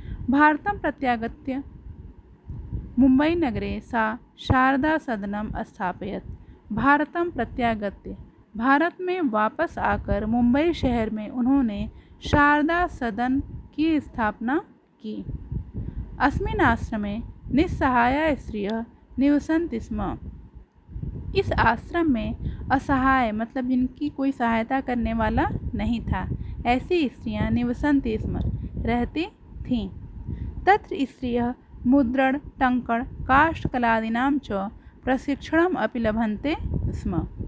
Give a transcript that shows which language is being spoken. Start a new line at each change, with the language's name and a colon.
Sanskrit: भारतं प्रत्यागत्य मुंबई नगरे सा शारदा सदनम स्थापयत। भारतं प्रत्यागत्य,
Hindi: भारत में वापस आकर मुंबई शहर में उन्होंने शारदा सदन की स्थापना की।
Sanskrit: अस्मिन् आश्रमे निस्सहाया स्त्रियः निवसन्ति स्म।
Hindi: इस आश्रम में असहाय मतलब जिनकी कोई सहायता करने वाला नहीं था, ऐसी स्त्रियां
Sanskrit: निवसन्ति स्म,
Hindi: रहती थीं।
Sanskrit: तत्र स्त्रियः मुद्रण, टंकण, काष्ठकलादीनां च प्रशिक्षणम् अपि लभन्ते स्म।